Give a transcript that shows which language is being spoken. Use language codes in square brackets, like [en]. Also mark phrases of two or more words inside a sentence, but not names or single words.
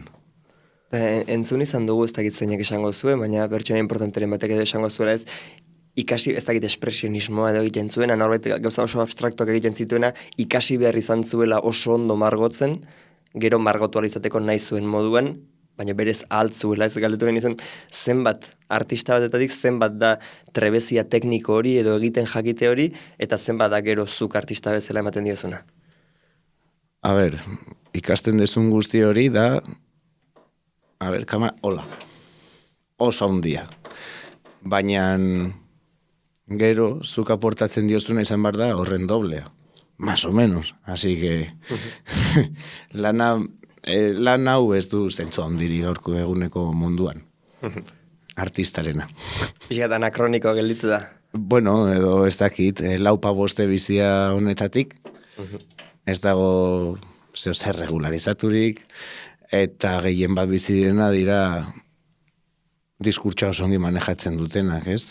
[eu] Entzun izan dugu ez dakit zeinek esango zuen, baina pertsona importanteren batek edo esango zuela ez, ikasi ez dakit espresionismoa edo egiten zuena, norbait gauza oso abstraktuak egiten zituena, ikasi behar izan zuela oso ondo margotzen, gero margotu izateko nahi zuen moduan, baina berez altzuela ez galdetu genizun, zenbat artista batetatik zenbat da trebezia tekniko hori edo egiten jakite hori, eta zenbat da gero zuk artista bezala ematen diozuna. A ber, ikasten dezun guzti hori da, hola, oso handia. Baina gero zuk aportatzen diozuna izan behar da horren doblea, [es] más o menos. Así que [eu] lan hau ez du zentzu handiri gaurko eguneko munduan, artistarena. Pixkat anakronikoa gelditu da. Bueno, edo ez dakit, 4-5 bizia honetatik, ez dago zer regularizaturik, eta gehien bat bizi direna dira diskurtsoa oso ongi manejatzen dutenak, ez?